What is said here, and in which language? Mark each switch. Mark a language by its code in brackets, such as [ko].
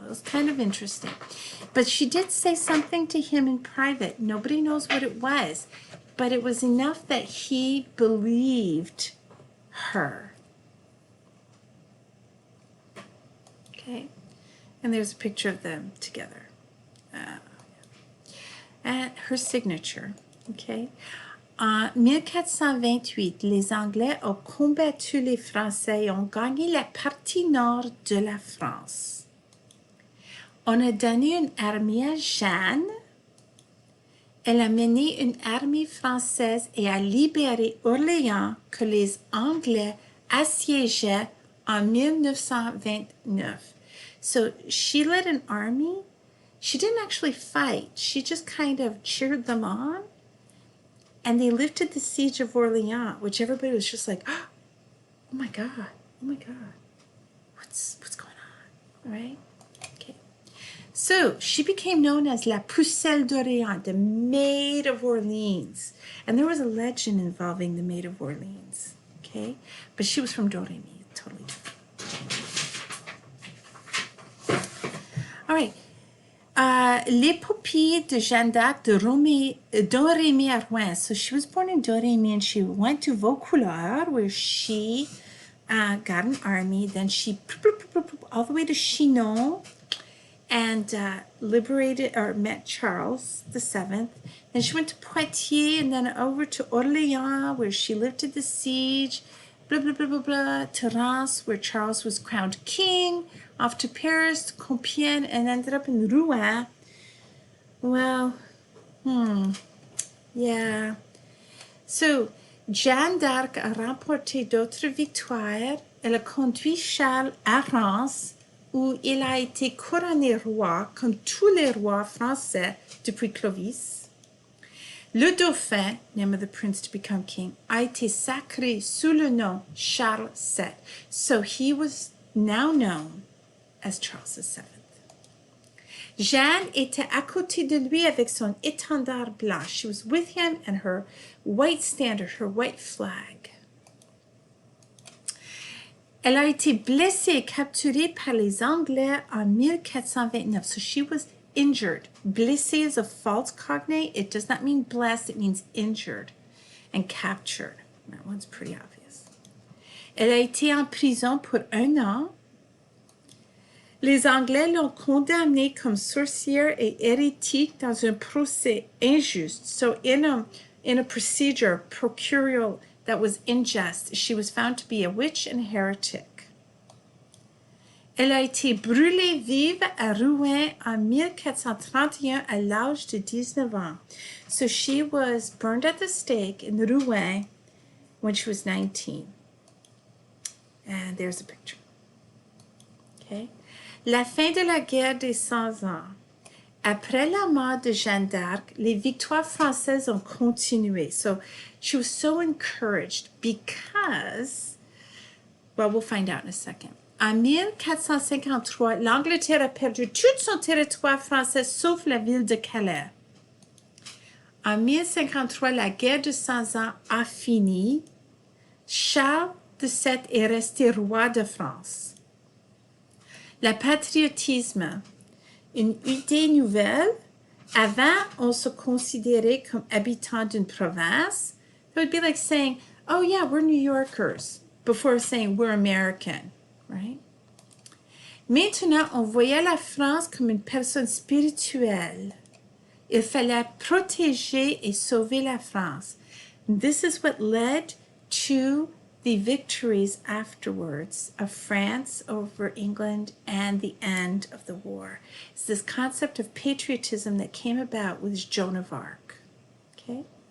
[en] It was kind of interesting. But she did say something to him in private. Nobody knows what it was. But it was enough that he believed her. Okay, and there's a picture of them together. And her signature, okay. [fr] En 1428, les Anglais ont combattu les Français et ont gagné la partie nord de la France. On a donné une armée à Jeanne. Elle a mené une armée française et a libéré Orléans que les Anglais assiégeaient en 1929. [en] So she led an army. She didn't actually fight. She just kind of cheered them on. And they lifted the siege of Orléans, which everybody was just like, oh my God, oh my God. What's going on, right? Okay. So she became known as La Pucelle d'Orléans, the Maid of Orleans. And there was a legend involving the Maid of Orleans, okay? But she was from Domremy, totally different. All right. [fr] L'épopée de Jeanne d'Arc de Domremy à Rouen. [en] So she was born in Domremy and she went to Vaucouleurs where she got an army. Then she all the way to Chinon and liberated or met Charles VII. Then she went to Poitiers and then over to Orléans where she lifted the siege. Blah, blah, blah, blah, blah, to Reims, where Charles was crowned king, off to Paris, Compiègne, and ended up in Rouen. Well, yeah. [fr] So, Jeanne d'Arc a remporté d'autres victoires. Elle a conduit Charles à Reims, où il a été couronné roi, comme tous les rois français depuis Clovis. Le Dauphin, [en] name of the prince to become king, [fr] a été sacré sous le nom Charles VII. [en] So he was now known as Charles VII. [fr] Jeanne était à côté de lui avec son étendard blanc. [en] She was with him and her white standard, her white flag. [fr] Elle a été blessée et capturée par les Anglais en 1429. [en] So she was injured. Blessée is a false cognate. It does not mean blessed. It means injured and captured. That one's pretty obvious. [fr] Elle a été en prison pour 1 an. Les Anglais l'ont condamnée comme sorcière et hérétique dans un procès injuste. [en] So in a procedure procurial that was unjust, she was found to be a witch and heretic. [fr] Elle a été brûlée vive à Rouen en 1431 à l'âge de 19 ans. [en] So she was burned at the stake in Rouen when she was 19. And there's a picture. Okay. [fr] La fin de la guerre des 100 ans. Après la mort de Jeanne d'Arc, les victoires françaises ont continué. [en] So she was so encouraged because, well, we'll find out in a second. [fr] En 1453, l'Angleterre a perdu tout son territoire français sauf la ville de Calais. En 1053, la guerre de 100 ans a fini. Charles VII est resté roi de France. Le patriotisme, une idée nouvelle. Avant, on se considérait comme habitant d'une province. [en] It would be like saying, oh yeah, we're New Yorkers, before saying we're American, right? [fr] Maintenant, on voyait la France comme une personne spirituelle. Il fallait protéger et sauver la France. [en] This is what led to the victories afterwards of France over England and the end of the war. It's this concept of patriotism that came about with Joan of Arc. Okay?